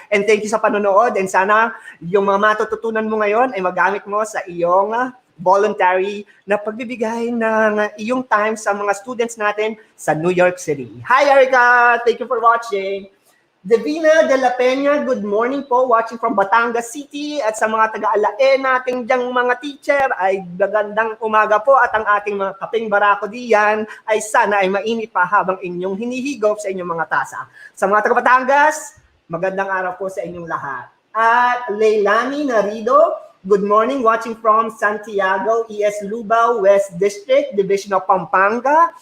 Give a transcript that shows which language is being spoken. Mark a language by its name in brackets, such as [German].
[Filipino] And thank you sa panonood and sana yung mga matututunan mo ngayon ay magamit mo sa iyong voluntary na pagbibigay ng iyong time sa mga students natin sa New York City. [English] Hi Erica, thank you for watching. Divina de la Peña, good morning po, watching from Batangas City. [Filipino] At sa mga taga-alae nating dyang mga teacher, ay magandang umaga po. At ang ating mga kaping barako diyan ay sana ay mainit pa habang inyong hinihigop sa inyong mga tasa. Sa mga taga-Batangas, magandang araw po sa inyong lahat. [English] At Leilani Narido, good morning, watching from Santiago, ES Lubao, West District, Division of Pampanga.